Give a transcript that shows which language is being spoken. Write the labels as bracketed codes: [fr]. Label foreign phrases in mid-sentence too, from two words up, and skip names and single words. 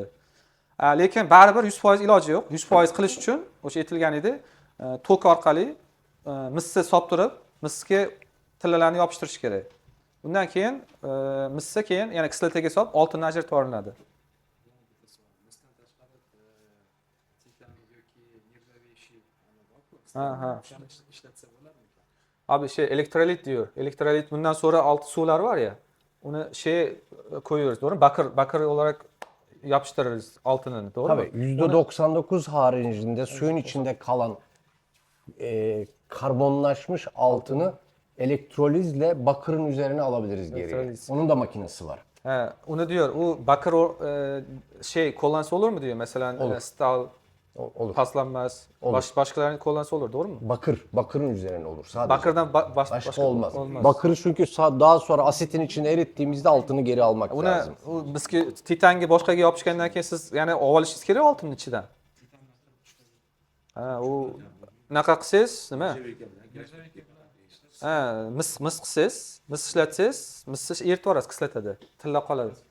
[uz] Lekin baribir 100% iloji yo'q. 100% qilish uchun o'sha aytilgan edi, tok orqali misni solib turib, misga tillalarni yopishtirish kerak. Undan keyin misni keyin yana kisletaga solib oltinni ajratib olinadi. Misdan tashqari titan yoki nержавеющий borku. Ha. O'shani ishlatsa bo'ladimi? [tr] Abi elektrolit diyor. Elektrolit bundan sonra altı sular var ya. Onu koyuyoruz doğru mu? Bakır olarak yapıştırırız altını doğru mu? Tabii %99 haricinde suyun içinde kalan karbonlaşmış altını elektrolizle bakırın üzerine alabiliriz geriye. Elektroliz. Onun da makinesi var. He, onu diyor. O bakır kullansa olur mu diyor. Mesela Olur. stal Olur. paslanmaz. Olur. Başkalarının kullansa olur doğru mu? Bakırın üzerine olur sadece. Bakırdan Başka olmaz. Bakırı çünkü daha sonra asetin içine erittiğimizde altını geri almak [uz] Uni [tr] lazım. [uz] bizga titanga boshqaga yopishgandan keyin siz yana olib olishingiz kerak oltinni ichidan. Ha, u unaqa qilsangiz nima? Ha, mis qilsangiz, mis ishlatsangiz, misni eritib yuborasiz kislotada. Tilla qoladi.